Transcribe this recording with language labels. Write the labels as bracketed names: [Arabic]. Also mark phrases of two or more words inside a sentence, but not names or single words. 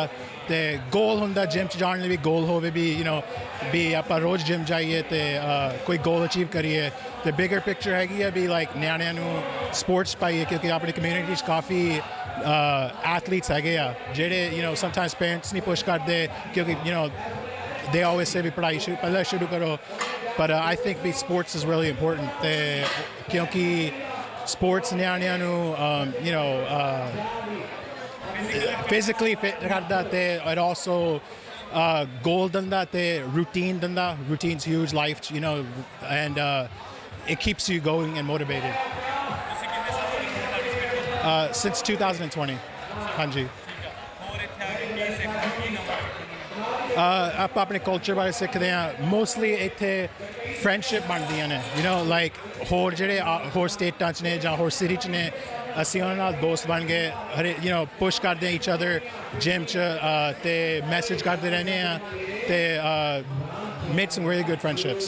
[Punjabi] ਅਤੇ ਗੋਲ ਹੁੰਦਾ ਜਿਮ 'ਚ ਜਾਣ ਲਈ ਵੀ ਗੋਲ ਹੋਵੇ ਵੀ ਆਪਾਂ ਰੋਜ਼ ਜਿਮ ਜਾਈਏ ਅਤੇ ਕੋਈ [English] goal achieve [Punjabi] ਕਰੀਏ। ਅਤੇ [English] bigger picture [Punjabi] ਹੈਗੀ ਆ ਵੀ ਲਾਈਕ ਨਿਆਣਿਆਂ ਨੂੰ ਸਪੋਰਟਸ ਪਾਈਏ, ਕਿਉਂਕਿ ਆਪਣੀ ਕਮਿਊਨਿਟੀ 'ਚ ਕਾਫੀ ਐਥਲੀਟਸ ਹੈਗੇ ਆ ਜਿਹੜੇ [English] sometimes parents [Punjabi] ਨਹੀਂ ਪੁਸ਼ ਕਰਦੇ, ਕਿਉਂਕਿ [English] they always say [Punjabi] ਵੀ ਪੜ੍ਹਾਈ ਪਹਿਲਾਂ ਸ਼ੁਰੂ ਕਰੋ। ਪਰ [English] I think [Punjabi] ਵੀ [English] sports is really important, [Punjabi] ਅਤੇ ਕਿਉਂਕਿ ਸਪੋਰਟਸ ਨਿਆਣਿਆਂ ਨੂੰ [English] physically fit [Punjabi] ਕਰਦਾ, ਅਤੇ [English] it also goal [Punjabi] ਦਿੰਦਾ ਅਤੇ ਰੂਟੀਨ ਦਿੰਦਾ। [English] routines huge life 'ਚ, ਐਂਡ it keeps you going and motivated. Since 2020, [Punjabi] ਹਾਂਜੀ। ਆਪਾਂ ਆਪਣੇ ਕਲਚਰ ਬਾਰੇ ਸਿੱਖਦੇ ਹਾਂ। ਮੋਸਟਲੀ ਇੱਥੇ ਫਰੈਂਡਸ਼ਿਪ ਬਣਦੀਆਂ ਨੇ, ਲਾਈਕ ਹੋਰ ਜਿਹੜੇ ਹੋਰ ਸਟੇਟਾਂ 'ਚ ਨੇ ਜਾਂ ਹੋਰ ਸਿਟੀ 'ਚ ਨੇ, ਅਸੀਂ ਉਹਨਾਂ ਨਾਲ ਦੋਸਤ ਬਣ ਗਏ। ਪੁਸ਼ ਕਰਦੇ ਹਾਂ [English] each other [Punjabi] ਜਿਮ 'ਚ, ਅਤੇ ਮੈਸੇਜ ਕਰਦੇ ਰਹਿੰਦੇ ਹਾਂ, ਅਤੇ [English] made some really good friendships.